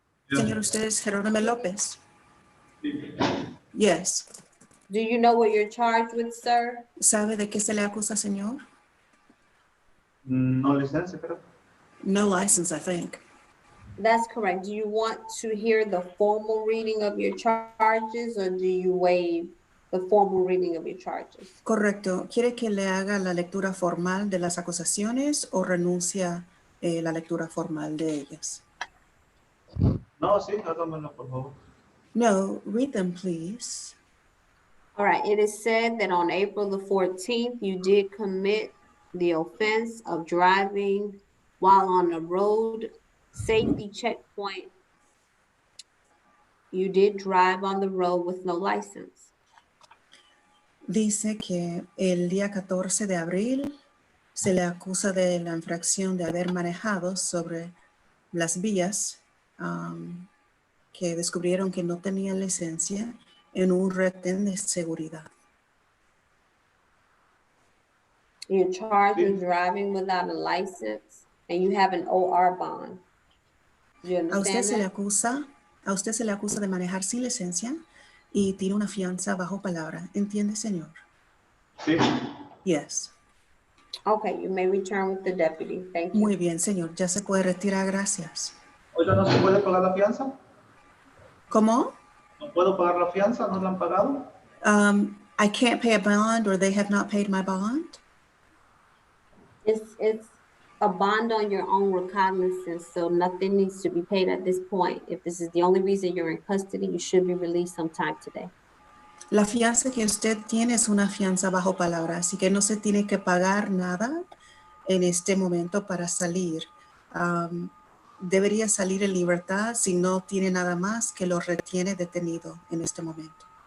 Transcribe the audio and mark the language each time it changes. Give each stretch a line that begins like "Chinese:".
Spanish: Señor, usted es Jerónimo López.
English: Yes. Do you know what you're charged with, sir?
Spanish: ¿Sabe de qué se le acusa, señor? No licencia, creo.
English: No license, I think. That's correct. Do you want to hear the formal reading of your charges, or do you waive the formal reading of your charges?
Spanish: Correcto. ¿Quiere que le haga la lectura formal de las acusaciones o renuncia la lectura formal de ellas? No, sí, hágamelo, por favor.
English: No, read them, please. All right, it is said that on April the 14th, you did commit the offense of driving while on a road safety checkpoint. You did drive on the road with no license.
Spanish: Dice que el día 14 de abril se le acusa de la infracción de haber manejado sobre las vías que descubrieron que no tenían licencia en un retén de seguridad.
English: You're charged with driving without a license and you have an OR bond. You
Spanish: A usted
English: understand
Spanish: se le
English: that?
Spanish: acusa de manejar sin licencia y tiene una fianza bajo palabra. ¿Entiende, señor? Sí.
English: Yes. Okay, you may return with the deputy. Thank you.
Spanish: Muy bien, señor. Ya se puede retirar. Gracias. Oiga, ¿no se puede pagar la fianza? ¿Cómo? ¿No puedo pagar la fianza? ¿No la han pagado?
English: I can't pay a bond, or they have not paid my bond. It's a bond on your own recognizance, so nothing needs to be paid at this point. If this is the only reason you're in custody, you should be released sometime today.
Spanish: La fianza que usted tiene es una fianza bajo palabra, así que no se tiene que pagar nada en este momento para salir. Debería salir en libertad si no tiene nada más que lo retiene detenido en este momento.